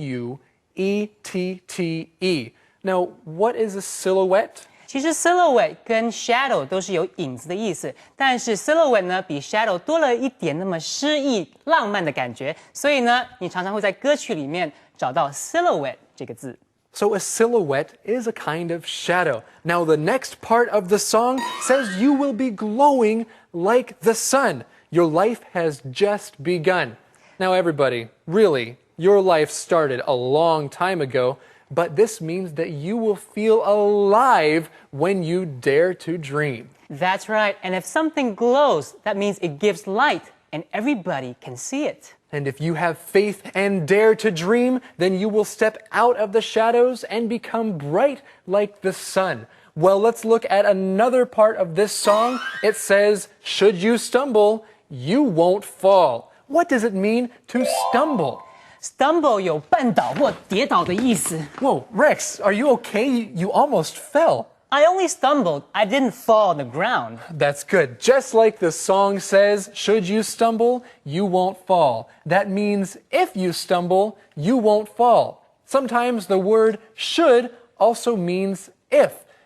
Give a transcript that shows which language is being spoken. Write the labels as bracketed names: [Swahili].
[English] S-I-L-H-O-U-E-T-T-E. Now, what is a silhouette? [Chinese] 其实 silhouette 跟 shadow 都是有影子的意思，但是 silhouette 呢比 shadow 多了一点那么诗意浪漫的感觉，所以呢，你常常会在歌曲里面找到 silhouette 这个字。 [English] So a silhouette is a kind of shadow. Now the next part of the song says you will be glowing like the sun. Your life has just begun. Now everybody, really, your life started a long time ago, but this means that you will feel alive when you dare to dream. That's right, and if something glows, that means it gives light and everybody can see it. And if you have faith and dare to dream, then you will step out of the shadows and become bright like the sun. Well, let's look at another part of this song. It says, should you stumble, you won't fall. What does it mean to stumble? [Chinese] Stumble 有绊倒或跌倒的意思。 [English] Whoa, Rex, are you okay? You almost fell. I only stumbled. I didn't fall on the ground. That's good. Just like the song says, should you stumble, you won't fall. That means if you stumble, you won't fall. Sometimes the word should also means if.